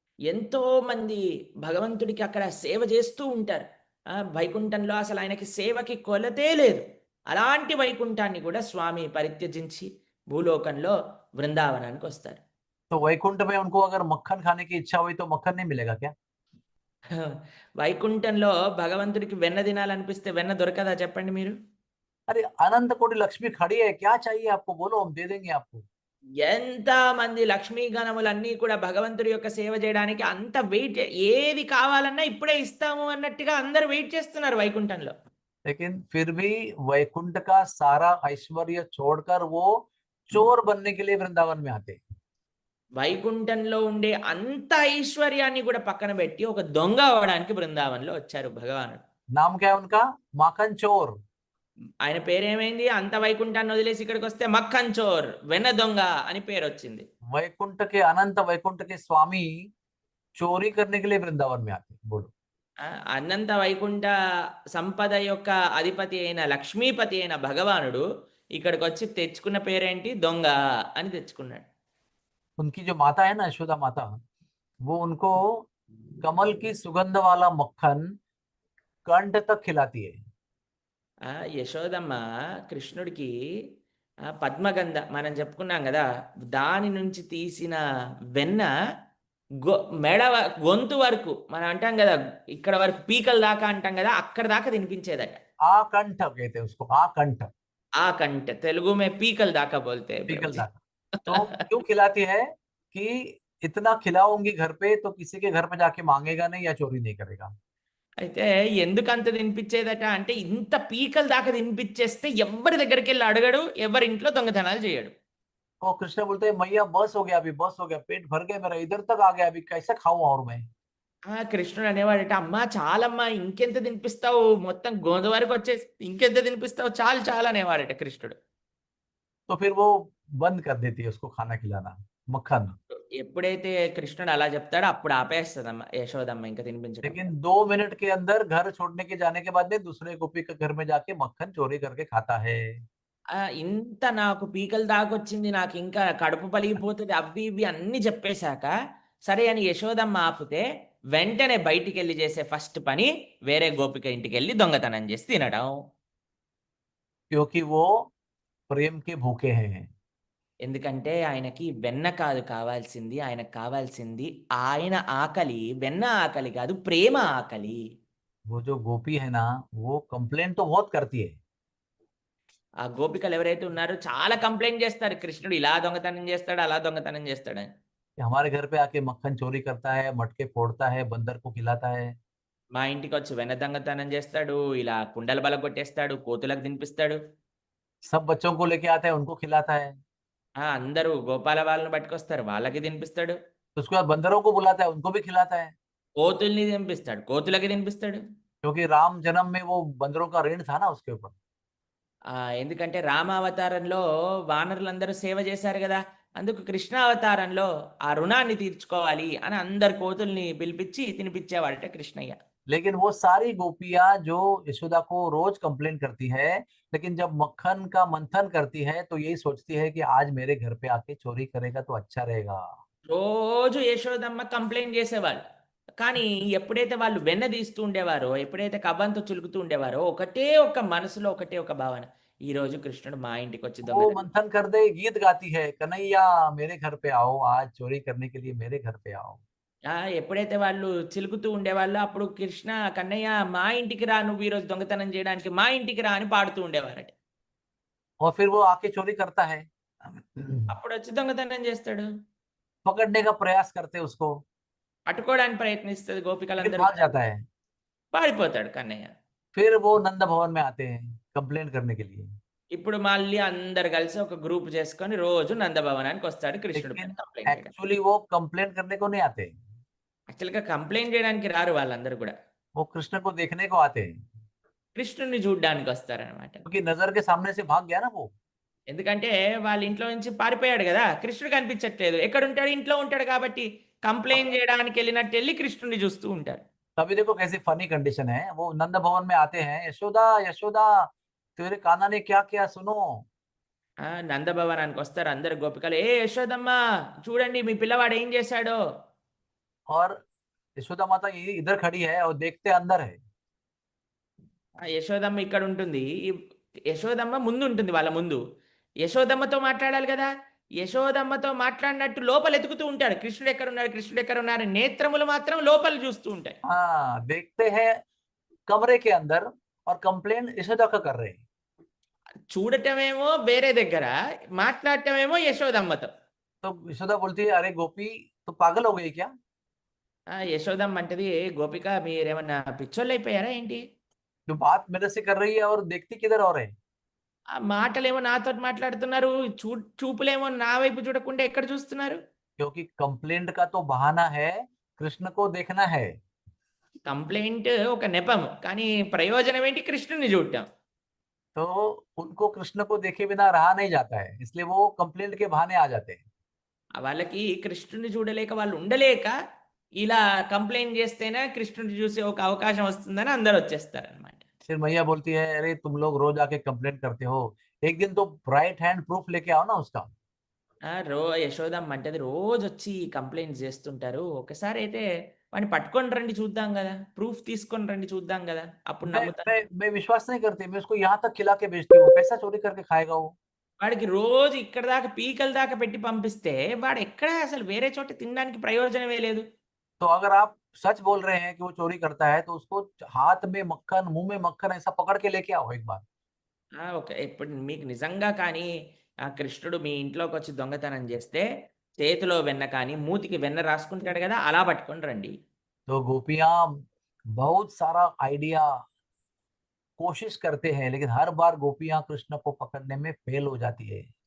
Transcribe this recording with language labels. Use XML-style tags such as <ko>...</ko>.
<te>ఎంతో మంది భగవంతుడికి అక్కడ సేవ చేస్తూ ఉంటారు. వైకుంఠంలో అసలు ఆయనకి సేవకి కొలతే లేదు. అలాంటి వైకుంఠాన్ని కూడా స్వామి పరిత్యజించి భూలోకంలో బృందావనానికి వస్తారు.</te> <hi>तो वैकुंठ में उनको अगर मक्खन खाने की इच्छा हुई तो मक्खन नहीं मिलेगा क्या?</hi> <te>వైకుంఠంలో భగవంతుడికి వెన్న తినాలనిపిస్తే వెన్న దొరకదా చెప్పండి మీరు?</te> <hi>अरे अनंत कोटि लक्ष्मी खड़ी है, क्या चाहिए आपको बोलो, हम दे देंगे आपको।</hi> <te>ఎంతమంది లక్ష్మీ గణములన్నీ కూడా భగవంతుడి యొక్క సేవ చేయడానికి అంత వెయిట్, ఏది కావాలన్నా ఇప్పుడే ఇస్తాము అన్నట్టుగా అందరూ వెయిట్ చేస్తున్నారు వైకుంఠంలో.</te> <hi>लेकिन फिर भी वैकुंठ का सारा ऐश्वर्य छोड़कर वो चोर बनने के लिए वृंदावन में आते।</hi> <te>వైకుంఠంలో ఉండే అంత ఐశ్వర్యాన్ని కూడా పక్కన పెట్టి ఒక దొంగ అవ్వడానికి బృందావనంలో వచ్చారు భగవానుడు.</te> <hi>नाम क्या है उनका? माखन चोर।</hi> <te>ఆయన పేరేమైంది? అంత వైకుంఠాన్ని వదిలేసి ఇక్కడికొస్తే మక్కన్ చోర్, వెన్న దొంగ అని పేరొచ్చింది.</te> <hi>वैकुंठ के अनंत वैकुंठ के स्वामी चोरी करने के लिए वृंदावन में आते हैं। बोलो।</hi> <te>ఆ! అనంత వైకుంఠ సంపద యొక్క అధిపతి అయిన లక్ష్మీపతి అయిన భగవానుడు ఇక్కడికొచ్చి తెచ్చుకున్న పేరేంటి? దొంగ అని తెచ్చుకున్నాడు.</te> <hi>उनकी जो माता है ना, यशोदा माता, वो उनको कमल की सुगंध वाला मक्खन कंठ तक खिलाती है।</hi> <te>ఆ! యశోదమ్మ కృష్ణుడికి పద్మగంధ మనం చెప్పుకున్నాం గదా! దాని నుంచి తీసిన వెన్న గొ మెడ వ గొంతు వరకు మనం అంటాం గదా! ఇక్కడ వరకు పీకల దాకా అంటాం గదా! అక్కడి దాకా తినిపించేదట.</te> <hi>आकंठ कहते हैं उसको, आकंठ।</hi> <te>ఆ కంట తెలుగు</te> <hi>में</hi> <te>पीकल दाका</te> <hi>बोलते हैं</hi> <te>पीकल</te> <hi>प्रभु जी।</hi> <te>दाका।</te> <hi>तो क्यों खिलाती है कि इतना खिलाऊंगी घर पे तो किसी के घर पे जाके मांगेगा नहीं या चोरी नहीं करेगा।</hi> <te>అయితే ఎందుకంత తినిపిచ్చేదట అంటే, ఇంత పీకల దాకా తినిపిచ్చేస్తే ఎవ్వరి దగ్గరికెళ్ళి అడగడు, ఎవరి ఇంట్లో దొంగతనాలు చేయడు.</te> <hi>और कृष्ण बोलते हैं मैया बस हो गया, अभी बस हो गया, पेट भर गया मेरा, इधर तक आ गया, अभी कैसे खाऊं और मैं।</hi> <te>కృష్ణుడు అనేవాడట, "అమ్మా చాలమ్మా ఇంకెంత తినిపిస్తావు? మొత్తం గోద వరకొచ్చేసి ఇంకెంత తినిపిస్తావు? చాలు చాలు" అనేవాడట కృష్ణుడు.</te> <hi>तो फिर वो बंद कर देती है उसको खाना खिलाना, मक्खन।</hi> <te>ఎప్పుడైతే కృష్ణుడు అలా చెప్తాడో అప్పుడు ఆపేస్తదమ్మ యశోదమ్మ ఇంక తినిపించడం.</te> <hi>लेकिन 2 मिनट के अंदर घर छोड़ने के जाने के बाद में दूसरे गोपी के घर में जाके मक्खन चोरी करके खाता है।</hi> <te>ఇంత నాకు పీకలు దాకొచ్చింది, నాకింకా కడుపు పలిగిపోతది అవ్వి ఇవ్వి అన్నీ చెప్పేశాక, సరే అని యశోదమ్మ ఆపితే, వెంటనే బయటికెళ్ళి చేసే ఫస్ట్ పని వేరే గోపిక ఇంటికెళ్ళి దొంగతనం చేసి తినడం.</te> <hi>क्योंकि वो प्रेम के भूखे हैं।</hi> <te>ఎందుకంటే ఆయనకి వెన్న కాదు కావాల్సింది, ఆయనకు కావాల్సింది ఆయన ఆకలి, వెన్న ఆకలి కాదు, ప్రేమ ఆకలి.</te> <hi>वो जो गोपी है ना, वो कंप्लेंट तो बहुत करती है</hi> <te>ఆ గోపికలు ఎవరైతే ఉన్నారో చాలా కంప్లెయింట్ చేస్తారు. కృష్ణుడు ఇలా దొంగతనం చేస్తాడు, అలా దొంగతనం చేస్తాడని.</te> <hi>कि हमारे घर पे आके मक्खन चोरी करता है, मटके फोड़ता है, बंदर को खिलाता है।</hi> <te>మా ఇంటికొచ్చి వెన్న దొంగతనం చేస్తాడు, ఇలా కుండలు బలగొట్టేస్తాడు, కోతులకు తినిపిస్తాడు.</te> <hi>सब बच्चों को लेके आता है, उनको खिलाता है।</hi> <te>అందరూ గోపాల వాళ్ళని పట్టుకొస్తారు, వాళ్ళకి తినిపిస్తాడు.</te> <hi>तो उसके बाद बंदरों को बुलाता है, उनको भी खिलाता है।</hi> <te>కోతుల్ని తినిపిస్తాడు, కోతులకి తినిపిస్తాడు.</te> <hi>क्योंकि राम जन्म में वो बंदरों का ऋण था ना उसके ऊपर।</hi> <te>ఎందుకంటే రామావతారంలో వానరులందరూ సేవ చేశారు గదా! అందుకు కృష్ణావతారంలో ఆ రుణాన్ని తీర్చుకోవాలి అని అందరు కోతుల్ని పిలిపిచ్చి తినిపిచ్చేవాడట కృష్ణయ్య.</te> <hi>लेकिन वो सारी गोपियां जो यशोदा को रोज कंप्लेन करती है, लेकिन जब मक्खन का मंथन करती है तो यही सोचती है कि आज मेरे घर पे आके चोरी करेगा तो अच्छा रहेगा।</hi> <te>రోజు యశోదమ్మ కంప్లెయింట్ చేసేవాళ్ళు. కానీ ఎప్పుడైతే వాళ్ళు వెన్న తీస్తూ ఉండేవారో, ఎప్పుడైతే కవ్వంతో చులుకుతూ ఉండేవారో, ఒకటే ఒక మనసులో ఒకటే ఒక భావన. ఈరోజు కృష్ణుడు మా ఇంటికొచ్చి</te> <hi>वो</hi> <te>దొంగతనం</te> <hi>मंथन कर दे, गीत गाती है, कन्हैया मेरे घर पे आओ, आज चोरी करने के लिए मेरे घर पे आओ।</hi> <te>ఎప్పుడైతే వాళ్ళు చిలుకుతూ ఉండేవాళ్ళో, అప్పుడు కృష్ణ, "కన్నయ్య మా ఇంటికి రా, నువ్వు ఈరోజు దొంగతనం చేయడానికి మా ఇంటికి రా" అని పాడుతూ ఉండేవారట.</te> <hi>और फिर वो आके चोरी करता है।</hi> <te>అప్పుడొచ్చి దొంగతనం చేస్తాడు.</te> <hi>पकड़ने का प्रयास करते उसको,</hi> <te>పట్టుకోవడానికి ప్రయత్నిస్తది</te> <hi>लेकिन</hi> <te>గోపికలందరూ.</te> <hi>भाग जाता है।</hi> <te>పారిపోతాడు కన్నయ్య.</te> <hi>फिर वो नंद भवन में आते हैं कंप्लेन करने के लिए।</hi> <te>ఇప్పుడు మళ్ళీ అందరూ కలిసి ఒక గ్రూప్ చేసుకొని రోజు నందభవనానికొస్తాడు కృష్ణుడి పైన</te> <hi>लेकिन</hi> <te>కంప్లెయింట్ చేయడానికి.</te> <hi>एक्चुअली वो कंप्लेन करने को नहीं आते,</hi> <te>యాక్చువల్‌గా కంప్లెయింట్ చేయడానికి రారు వాళ్ళందరూ కూడా.</te> <hi>वो कृष्ण को देखने को आते हैं।</hi> <te>కృష్ణుడిని చూడ్డానికొస్తారనమాట.</te> <hi>क्योंकि नजर के सामने से भाग गया ना वो।</hi> <te>ఎందుకంటే వాళ్ళ ఇంట్లో నుంచి పారిపోయాడు గదా! కృష్ణుడు కనిపించట్లేదు. ఎక్కడుంటాడు? ఇంట్లో ఉంటాడు కాబట్టి కంప్లెయింట్ చేయడానికెళ్ళినట్టెళ్లి కృష్ణుడిని చూస్తూ ఉంటారు.</te> <hi>तभी देखो कैसी फनी कंडीशन है, वो नंद भवन में आते हैं, यशोदा यशोदा तेरे कान्हा ने क्या किया सुनो।</hi> <te>నందభవనానికొస్తారు అందరు గోపికలు. "ఏ యశోదమ్మ చూడండి మీ పిల్లవాడు ఏం చేశాడో."</te> <hi>और यशोदा माता ये इधर खड़ी है और देखते अंदर है।</hi> <te>యశోదమ్మ ఇక్కడుంటుంది. యశోదమ్మ ముందుంటుంది వాళ్ళ ముందు. యశోదమ్మతో మాట్లాడాలి గదా! యశోదమ్మతో మాట్లాడినట్టు లోపల ఎతుకుతూ ఉంటాడు. కృష్ణుడెక్కడున్నాడు? కృష్ణుడెక్కడున్నాడు? నేత్రములు మాత్రం లోపల చూస్తూ ఉంటాయి.</te> <hi>हाँ, देखते हैं कमरे के अंदर और कंप्लेन यशोदा का कर रहे हैं।</hi> <te>చూడటమేమో వేరే దగ్గర, మాట్లాడటమేమో యశోదమ్మతో.</te> <hi>तो यशोदा बोलती है अरे गोपी तो पागल हो गई क्या।</hi> <te>యశోదమ్మ అంటది, "గోపిక మీరేమన్నా పిచ్చోళ్ళైపోయారా ఏంటి?</te> <hi>जो बात मेरे से कर रही है और देखती किधर और है।</hi> <te>ఆ మాటలేమో నాతోటి మాట్లాడుతున్నారు. చూపులేమో నా వైపు చూడకుండా ఎక్కడ చూస్తున్నారు?"</te> <hi>क्योंकि कंप्लेंट का तो बहाना है, कृष्ण को देखना है।</hi> <te>కంప్లెయింట్ ఒక నెపం. కానీ ప్రయోజనం ఏంటి? కృష్ణుడిని చూడటం.</te> <hi>तो उनको कृष्ण को देखे बिना रहा नहीं जाता है, इसलिए वो कंप्लेंट के बहाने आ जाते हैं।</hi> <te>వాళ్ళకి కృష్ణుడిని చూడలేక వాళ్ళు ఉండలేక ఇలా కంప్లెయింట్ చేస్తేనే కృష్ణుడిని చూసే ఒక అవకాశం వస్తుందని అందరూ వచ్చేస్తారనమాట.</te> <hi>फिर मैया बोलती है, अरे तुम लोग रोज आके कंप्लेंट करते हो, एक दिन तो राइट हैंड प्रूफ लेके आओ ना उसका।</hi> <te>యశోదమ్మ అంటది రోజొచ్చి కంప్లెయింట్స్ చేస్తుంటారు. ఒకసారి అయితే వాడిని పట్టుకొని రండి చూద్దాం గదా! ప్రూఫ్ తీసుకొని రండి చూద్దాం గదా! అప్పుడు</te> <hi>मैं</hi> <te>నమ్ముతాను.</te> <hi>मैं मैं विश्वास नहीं करती, मैं उसको यहाँ तक खिला के भेजती हूँ, कैसा चोरी करके खाएगा वो।</hi> <te>వాడికి రోజు ఇక్కడి దాకా పీకల దాకా పెట్టి పంపిస్తే వాడెక్కడ అసలు వేరే చోట తినడానికి ప్రయోజనమే లేదు.</te> <hi>तो अगर आप सच बोल रहे हैं कि वो चोरी करता है, तो उसको हाथ में मक्खन, मुंह में मक्खन ऐसा पकड़ के लेके आओ एक बार।</hi> <te>ఇప్పుడు మీకు నిజంగా కానీ కృష్ణుడు మీ ఇంట్లోకొచ్చి దొంగతనం చేస్తే చేతిలో వెన్న కానీ, మూతికి వెన్న రాసుకుంటాడు గదా! అలా పట్టుకొని రండి.</te> <hi>तो गोपियां बहुत सारा आइडिया कोशिश करते हैं, लेकिन हर बार गोपियां कृष्ण को पकड़ने में फेल हो जाती है।</hi>